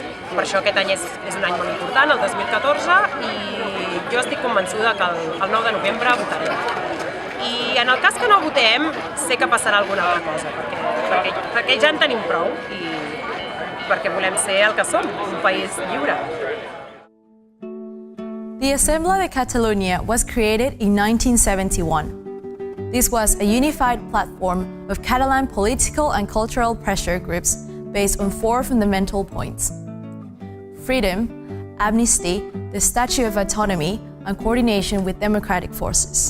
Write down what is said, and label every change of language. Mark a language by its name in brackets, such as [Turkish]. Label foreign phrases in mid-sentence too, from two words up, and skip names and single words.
[Catalan] Per això aquest any és un any molt important, el 2014, i jo estic convençuda que el 9 de novembre votarem. I en el cas que no votem, sé que passarà alguna altra cosa, perquè ja en tenim prou, i perquè volem ser el que som, un país lliure. [English] The Assembly de Catalonia was created in 1971. This was a unified platform of Catalan political and cultural pressure groups based on 4 fundamental points: freedom, amnesty, the statute of autonomy, and coordination with democratic forces.